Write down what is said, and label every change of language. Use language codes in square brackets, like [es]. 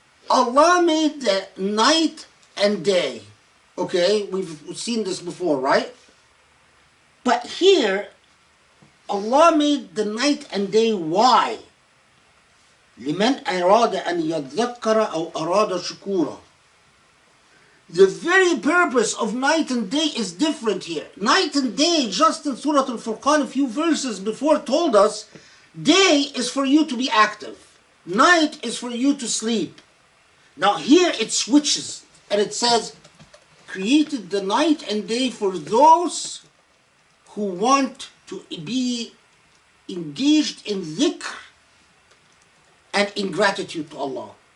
[en] Allah made the night and day. Okay, we've seen this before, right? But here, Allah made the night and day. Why? [ar] لمن أراد أن يذكر أو أراد شكورا. [en] The very purpose of night and day is different here. Night and day, just in Surah Al-Furqan, a few verses before, told us, day is for you to be active. Night is for you to sleep. Now here it switches, and it says, created the night and day for those who want to be engaged in Zikr and in gratitude to Allah.